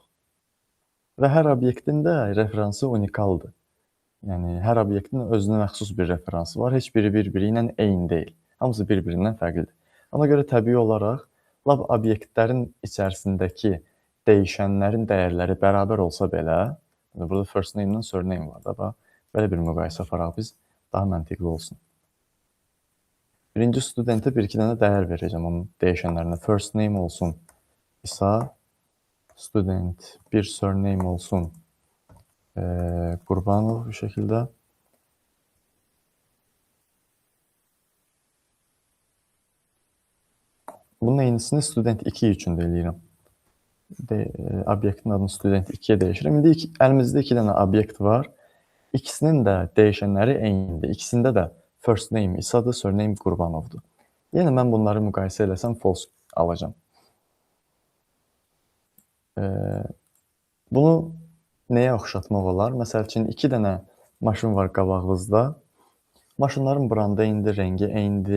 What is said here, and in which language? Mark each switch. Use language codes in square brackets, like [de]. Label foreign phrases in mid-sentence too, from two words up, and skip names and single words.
[az] Və hər obyektin də referansı unikaldır. Yəni, hər obyektin özünə məxsus bir referansı var. Heç biri bir-biri ilə eyni deyil. Hamısı bir-birindən fərqlidir. Ona görə təbii olaraq, lab obyektlərin içərisindəki dəyişənlərin dəyərləri bərabər olsa belə, burada [en] first name [az] ilə surname var da, belə bir müqayisə aparaq biz, daha məntiqli olsun. Birinci studentə bir-iki dənə dəyər verəcəm onun dəyişənlərinə. [en] First name [az] olsun İsa, student bir surname olsun Qurbanov bu şəkildə. Bunun eynisini student 2 üçün də eləyirəm. Obyektin adını student 2-yə dəyişirəm. İndi əlimizdə 2 dənə obyekt var. İkisinin də dəyişənləri eynidir. İkisində də [en] first name [az] İsadır, surname Qurbanovdur. Yəni, mən bunları müqayisə eləsəm false alacam. Bunu nəyə oxşatmaq olar? Məsəl üçün, 2 dənə maşın var qabağınızda. Maşınların branda eynidir, rəngi eynidir.